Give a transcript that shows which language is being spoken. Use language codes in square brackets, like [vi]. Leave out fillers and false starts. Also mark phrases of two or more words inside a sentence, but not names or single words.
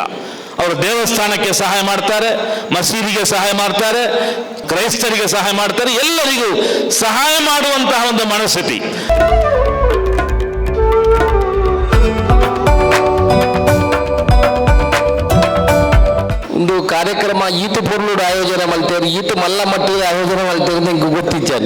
[kn] ಅವರು ದೇವಸ್ಥಾನಕ್ಕೆ ಸಹಾಯ ಮಾಡ್ತಾರೆ, ಮಸೀದಿಗೆ ಸಹಾಯ ಮಾಡ್ತಾರೆ, ಕ್ರೈಸ್ತರಿಗೆ ಸಹಾಯ ಮಾಡ್ತಾರೆ, ಎಲ್ಲರಿಗೂ ಸಹಾಯ ಮಾಡುವಂತಹ ಒಂದು ಮನಸ್ಥಿತಿ. ಒಂದು ಕಾರ್ಯಕ್ರಮ [tcy] ಈತು ಪೂರ್ಣುಡು [kn] ಆಯೋಜನೆ ಮಾಡ್ತೇವೆ, [tcy] ಈತು ಮಲ್ಲ [kn] ಮಟ್ಟಿಗೆ ಆಯೋಜನೆ ಮಾಡ್ತೇವೆ ಅಂತ ನಿಂಗೆ ಗೊತ್ತಿದ್ದೇನೆ.